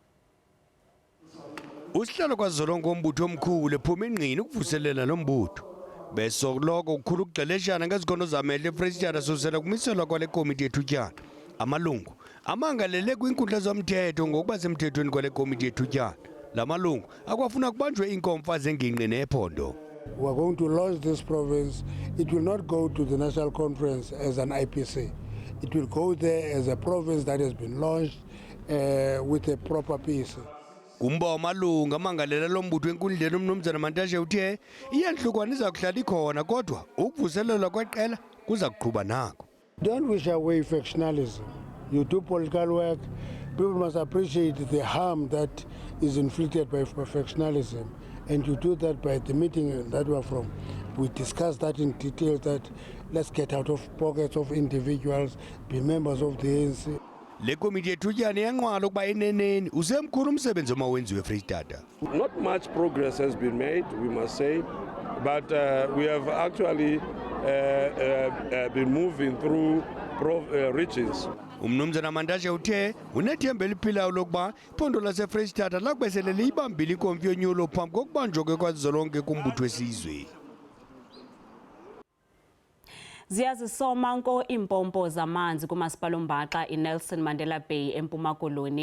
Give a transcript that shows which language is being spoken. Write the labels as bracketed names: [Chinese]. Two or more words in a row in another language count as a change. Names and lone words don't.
[Xhosa] Usihlalo kwazolonke umbutho omkhulu ephuma ingqini ukuvuselela lo mbutho. Besoloko kukhulu ukugxeleshana ngezikhono zamehlo eFreystata susela kumiselwa kwale komiti yethutyana. Amalungu amangalele kwinkundla zomthetho ngokuba semthethweni kwale komiti yethutyana. La malungu akwafuna kubanjwe inkomfa zengingqi nephondo. [English] We are going to launch this province. It will not go to the National Conference as an IPC. It will go there as a province that has been launched with a proper PC. [Xhosa] Kumba amalungu amangalela lo mbutho enkundleni uMnumzana uMantashe uthe iyanhlukwana iza kuhlala ikhona kodwa ukuvuselelwa kweqela kuza kuqhuba nako. [English] Don't wish away factionalism. You do political work. People must appreciate the harm that is inflicted by factionalism, and you do that by the meeting that we are from. We discussed that in detail, that let's get out of pockets of individuals, be members of the ANC. [Xhosa] Le komiti yethutyana yanqwala ukuba eneneni usemkhulu umsebenzi omawenziwe eFreystata. [English] Not much progress has been made, we must say, but we have actually been moving through regions. [Xhosa] uMnumzana uMantashe uthe unethemba eliphilayo lokuba iphondo laseFreystata lakubesele liyibambile inkomfi yonyulo phambi kokubanjwa kwazolonke kumbutho wesizwe. Ziyazisoma nko iimpompo zamanzi kumasipala uMbaxa iNelson Mandela Bay eMpuma Koloni.